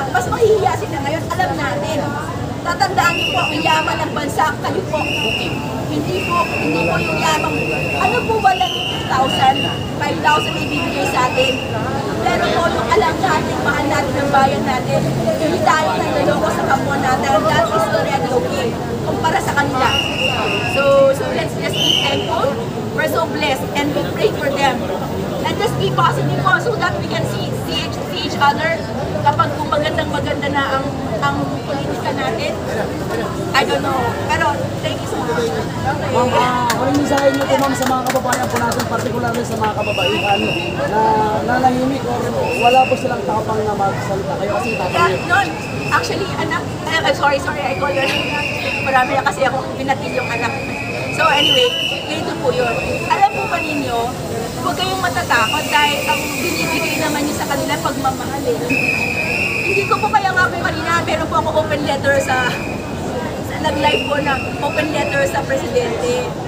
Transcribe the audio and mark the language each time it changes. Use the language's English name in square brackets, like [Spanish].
[Filipino] Mas mahihiya sila ngayon, alam natin. Tatandaan niyo po, ang yaman ng bansa, kayo po. Hindi po yung yaman. Ano po ba lang yung 2,000, 5,000 ibibigay sa atin? Pero po, yung alam natin, mahal natin ang bayan natin, hindi tayo naloloko sa kapwa natin. [English] That is already okay. [Filipino] Kumpara sa kanila. [English] So let's just be thankful. We're so blessed and we pray for them. And just be positive po so that we can see each other [Filipino] kapag kung magandang-maganda na ang politika natin. [English] I don't know. [Filipino] Pero [English] thank you so much. [Filipino] Ma'am, anong mensahe niyo po ma'am sa mga kababayan po natin, particularly sa mga kababaihan na nanahimik o wala po silang tapang na magsalita? Kayo kasi tapang [English] Yeah, [Filipino] niyo. [English] no, actually, [Filipino] anak, [English] sorry, I call her. [Filipino] Marami na kasi ako pinatil yung anak. So anyway, ganito po yun. Alam po ba ninyo, huwag kayong matatakot dahil ang binibigay naman niyo sa kanila pagmamahal eh. Hindi ko po kaya nga po kanina, meron po ako open letter sa nag-live po na open letter sa presidente.